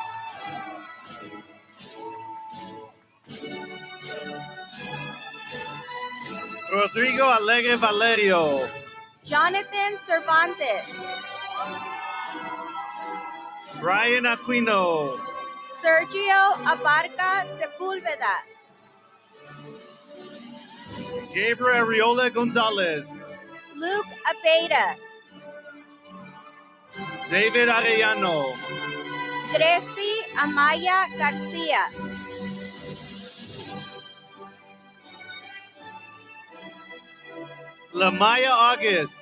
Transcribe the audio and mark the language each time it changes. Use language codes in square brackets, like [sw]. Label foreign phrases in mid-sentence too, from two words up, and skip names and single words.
[es] Rodrigo Alegre Valerio. Jonathan Cervantes. Brian Aquino. Sergio Abarca Sepúlveda. Gabriel Ariola Gonzalez. Luke Abeda. David Arellano. Tracy Amaya Garcia. Lamaya August.